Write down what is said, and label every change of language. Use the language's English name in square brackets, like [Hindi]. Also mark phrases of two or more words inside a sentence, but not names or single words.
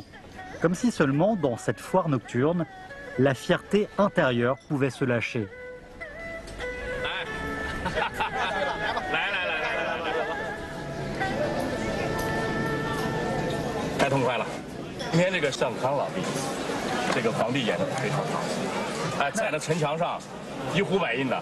[French] Comme si seulement dans cette foire nocturne, la fierté intérieure pouvait se lâcher. [Chinese] 太痛快了！今天这个上康老弟，这个皇帝演的非常好，哎，在那城墙上一呼百应的。